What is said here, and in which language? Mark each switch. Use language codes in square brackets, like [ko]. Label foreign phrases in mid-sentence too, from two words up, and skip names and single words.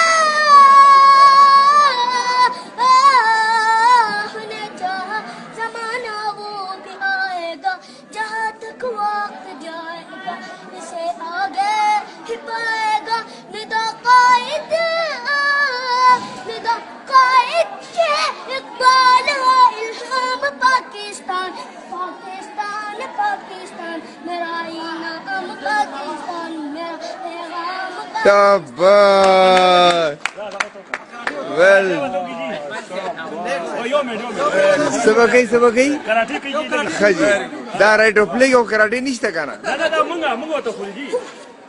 [ur] نے چاہا زمانہ وہ بھی آئے گا جہاں تک وقت جائے گا اسے آگے ہی پائے گا ندا قائد کے اقبال ہے الہام پاکستان پاکستان پاکستان میرا ہی نام پاکستان میرا پیغام [ps] شاباش ویل سبقی [ur] کراٹے کی [ps] خجی [en] the right of play [ps] او کراٹے نشته کنه دا مونږه ته خو دي